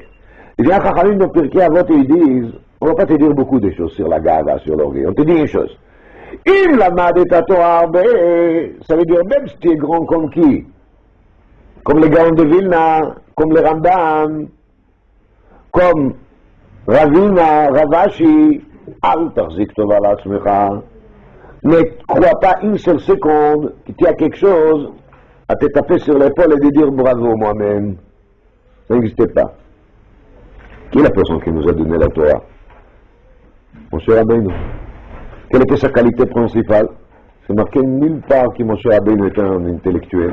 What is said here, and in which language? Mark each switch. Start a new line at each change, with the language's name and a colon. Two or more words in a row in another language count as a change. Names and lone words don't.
French: Il vient Chachamim dans Pirkei Avot et ils disent, on ne va pas te dire beaucoup de choses sur la gava, sur l'orgueil. On te dit une chose.
Hebrew: אם למדת תורה הרבה,
French: ça veut dire même si tu es grand comme qui? Comme les Gaon de Vilna, comme les Rambam, comme Ravina, Ravashi,
Hebrew: אל תחזיק טובה לעצמך.
French: Ne crois pas une seule seconde que tu as quelque chose à te taper sur l'épaule et de dire bravo moi-même. Ça n'existait pas. Qui est la personne qui nous a donné la Torah? Moshe Rabbeinu. Quelle était sa qualité principale? C'est marqué nulle part que Moshe Rabbeinu était un intellectuel.